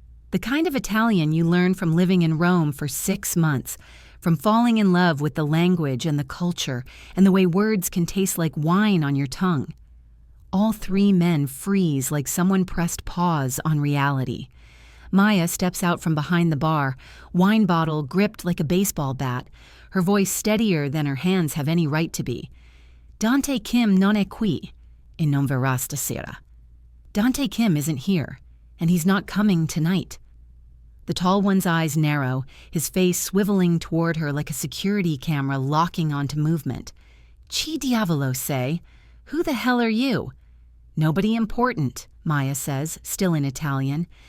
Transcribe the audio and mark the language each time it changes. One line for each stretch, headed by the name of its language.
English: The kind of Italian you learn from living in Rome for 6 months, from falling in love with the language and the culture and the way words can taste like wine on your tongue. All 3 men freeze like someone pressed pause on reality. Maya steps out from behind the bar, wine bottle gripped like a baseball bat, her voice steadier than her hands have any right to be.
Italian: "Dante Kim non è qui, e non verrà stasera."
English: Dante Kim isn't here, and he's not coming tonight. The tall one's eyes narrow, his face swiveling toward her like a security camera locking onto movement.
Italian: "Chi diavolo sei?
English: Who the hell are you?" "Nobody important," Maya says, still in Italian.